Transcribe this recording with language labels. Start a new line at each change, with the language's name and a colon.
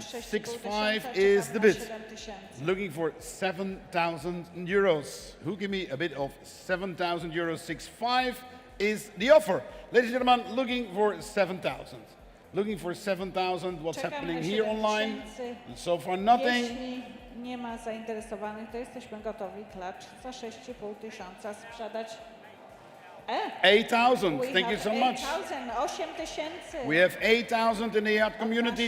English: 6,500 is the bid. Looking for 7,000 euros. Who give me a bid of 7,000 euros? 6,500 is the offer. Ladies and gentlemen, looking for 7,000. Looking for 7,000. What's happening here online? So far nothing.
Polish: Jeśli nie ma zainteresowanych, to jesteśmy gotowi klacz za 6,500 sprzedać.
English: 8,000. Thank you so much. 8,000. We have 8,000 in the yacht community.